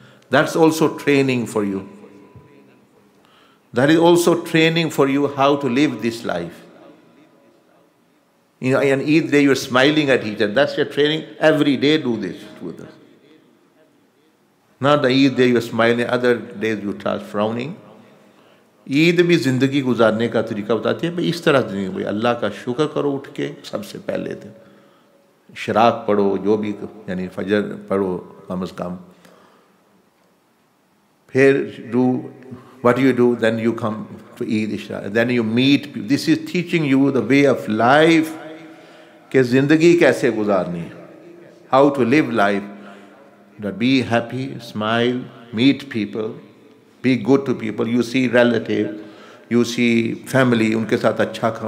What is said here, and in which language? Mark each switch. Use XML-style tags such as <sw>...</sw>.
<en>That's also training for you. That is also training for you how to live this life. You know, on Eid day you're smiling at each other. That's your training. Every day do this with us. Not the Eid day you're smiling, other days you start frowning.</en> <ur>عید بھی زندگی گزارنے کا طریقہ بتاتی ہے بھئی اس طرح زندگی بھئی اللہ کا شکر کرو اٹھ کے سب سے پہلے دن شراق پڑھو جو بھی یعنی فجر پڑھو کم از کم پھر</ur> <en>what you do, then you come to Eid Isha, then you meet people. This is teaching you the way of life</en> <ur>کہ زندگی کیسے گزارنی ہے,</ur> <en>how to live life, that be happy, smile, meet people, be good to people. You see relative, you see family,</en> <ur>ان کے ساتھ اچھا کھانا.</ur>